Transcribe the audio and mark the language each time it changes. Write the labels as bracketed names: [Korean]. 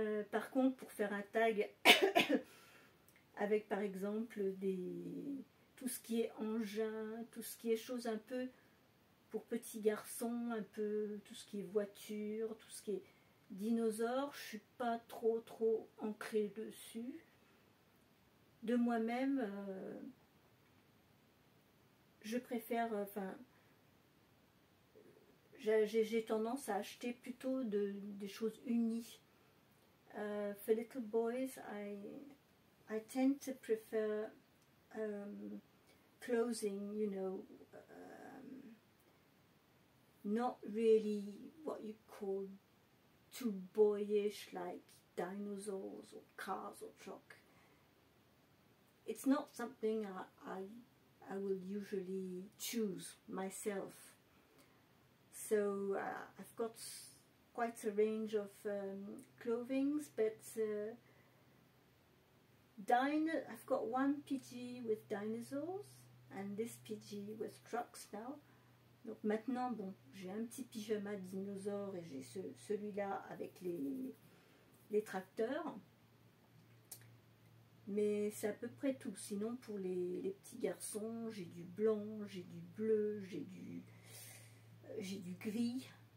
[French] Par contre, pour faire un tag avec par exemple tout ce qui est engin, tout ce qui est choses un peu pour petits garçons, un peu tout ce qui est voiture, tout ce qui est dinosaure, je suis pas trop ancrée dessus. De moi-même, je préfère, enfin, j'ai tendance à acheter plutôt des choses unies. [English] For little boys, I tend to prefer clothing, you know, not really what you call too boyish, like dinosaurs or cars or truck. It's not something I will usually choose myself. So I've got quite a range of clothings, but I've got one PG with dinosaurs and this PG with trucks now. [French] Donc maintenant, bon, j'ai un petit pyjama de dinosaure et j'ai celui-là avec les tracteurs. Mais c'est à peu près tout. Sinon, pour les petits garçons, j'ai du blanc, j'ai du bleu, j'ai du gris.